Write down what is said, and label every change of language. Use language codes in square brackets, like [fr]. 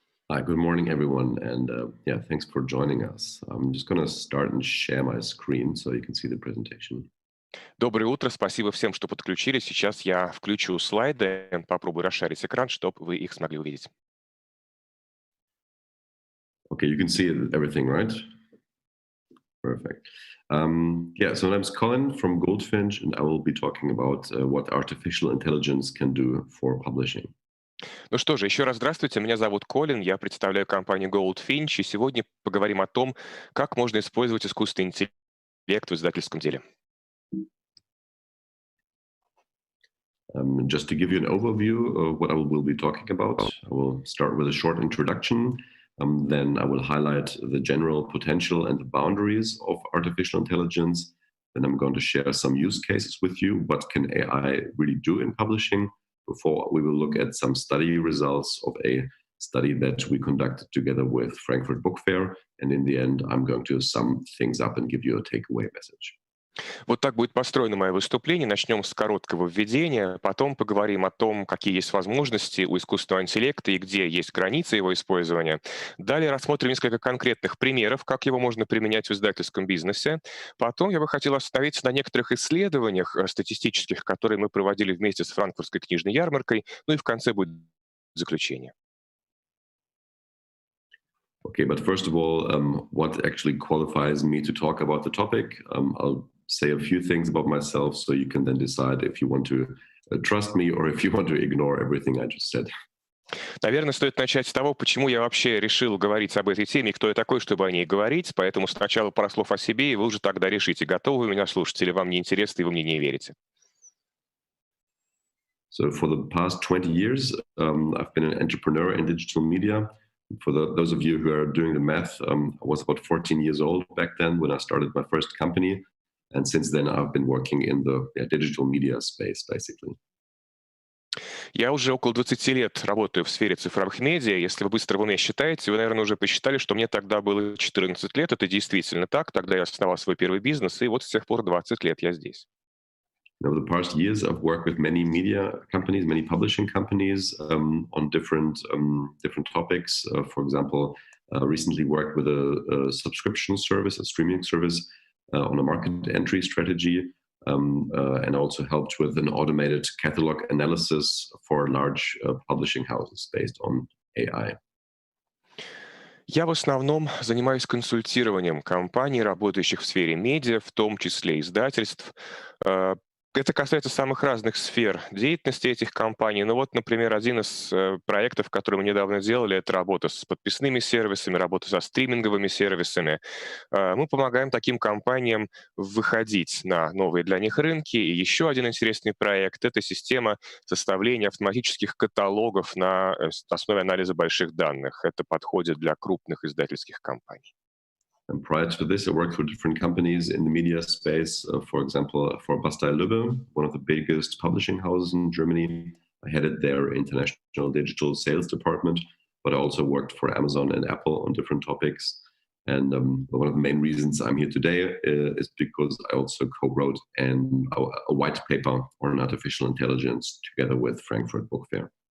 [en] Hi, good morning, everyone, and yeah, thanks for joining us. I'm just going to start and share my screen so you can see the presentation. [ru] Доброе утро, спасибо всем, что подключились. Сейчас я включу слайды, попробую расширить экран, чтобы вы их смогли увидеть. [en] Okay, you can see everything, right? Perfect. Yeah, so my name is Colin from Gould Finch, and I will be talking about what artificial intelligence can do for publishing. [ru] Ну что же, еще раз здравствуйте, меня зовут Колин, я представляю компанию Gould Finch, и сегодня поговорим о том, как можно использовать искусственный интеллект в издательском деле. [en] Just to give you an overview of what I will be talking about, I will start with a short introduction, then I will highlight the general potential and the boundaries of artificial intelligence, then I'm going to share some use cases with you, what can AI really do in publishing. Before we will look at some study results of a study that we conducted together with Frankfurt Book Fair. And in the end, I'm going to sum things up and give you a takeaway message. [ru] Вот так будет построено мое выступление. Начнем с короткого введения, потом поговорим о том, какие есть возможности у искусственного интеллекта и где есть границы его использования. Далее рассмотрим несколько конкретных примеров, как его можно применять в издательском бизнесе. Потом я бы хотел остановиться на некоторых исследованиях статистических, которые мы проводили вместе с Франкфуртской книжной ярмаркой. Ну и в конце будет заключение. [en] Okay, but first of all, what actually qualifies me to talk about the topic? I'll say a few things about myself so you can then decide if you want to trust me or if you want to ignore everything I just said. [ru] Наверное, стоит начать с того, почему я вообще решил говорить об этой теме, кто я такой, чтобы о ней говорить. Поэтому сначала пара слов о себе, и вы уже тогда решите, готовы вы меня слушать или вам не интересно, и вы мне не верите. [en] So for the past 20 years, I've been an entrepreneur in digital media. For those of you who are doing the math, I was about 14 years old back then when I started my first company. And since then, I've been working in the digital media space, basically. [ru] Я уже около 20 лет работаю в сфере цифровых медиа. Если вы быстро в уме считаете, вы, наверное, уже посчитали, что мне тогда было 14 лет. Это действительно так. Тогда я основал свой первый бизнес, и вот с тех пор 20 лет я здесь. [en] Over the past years, I've worked with many media companies, many publishing companies on different topics. For example, recently worked with a subscription service, a streaming service, on a market entry strategy, and also helped with an automated catalog analysis for large publishing houses based on AI. [ru] Я в основном занимаюсь консультированием компаний, работающих в сфере медиа, в том числе издательств. Это касается самых разных сфер деятельности этих компаний. Ну вот, например, один из проектов, который мы недавно делали, это работа с подписными сервисами, работа со стриминговыми сервисами. Мы помогаем таким компаниям выходить на новые для них рынки. И еще один интересный проект — это система составления автоматических каталогов на основе анализа больших данных. Это подходит для крупных издательских компаний. [en] And prior to this, I worked for different companies in the media space. For example, for Bastei Lübbe, one of the biggest publishing houses in Germany. I headed their international digital sales department, but I also worked for Amazon and Apple on different topics. And one of the main reasons I'm here today is because I also co-wrote a white paper on artificial intelligence together with Frankfurt Book Fair.